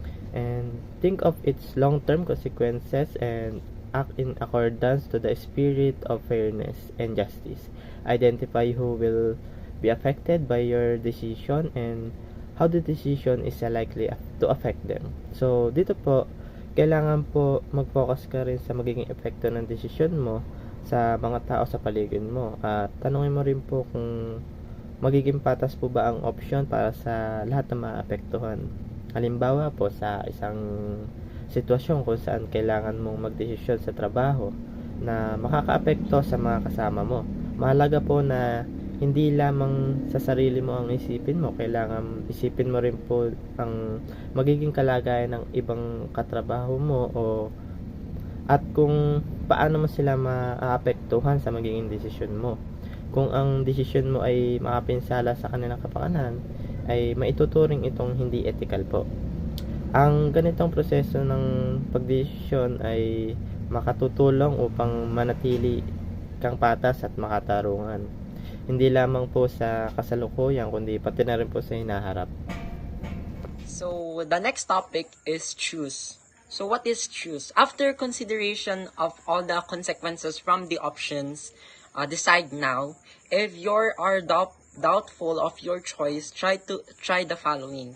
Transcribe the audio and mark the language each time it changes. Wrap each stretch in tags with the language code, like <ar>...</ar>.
<en>And think of its long-term consequences and act in accordance to the spirit of fairness and justice. Identify who will be affected by your decision and how the decision is likely to affect them.</en> <tl>So, dito po, kailangan po mag-focus ka rin sa magiging epekto ng desisyon mo sa mga tao sa paligid mo. At tanungin mo rin po kung magiging patas po ba ang option para sa lahat ng maapektuhan. Halimbawa po sa isang sitwasyon kung saan kailangan mong magdesisyon sa trabaho na makakaapekto sa mga kasama mo. Mahalaga po na hindi lamang sa sarili mo ang isipin mo, kailangan isipin mo rin po ang magiging kalagayan ng ibang katrabaho mo at kung paano mo sila maaapektuhan sa magiging desisyon mo. Kung ang desisyon mo ay makapinsala sa kanilang kapakanan, ay maituturing itong hindi ethical po. Ang ganitong proseso ng pagdesisyon ay makatutulong upang manatili kang patas at makatarungan. Hindi lamang po sa kasalukuyan, kundi pati na rin po sa hinaharap.</tl> <en>So, the next topic is choose. So, what is choose? After consideration of all the consequences from the options, decide now. If you are doubtful of your choice, try the following.</en>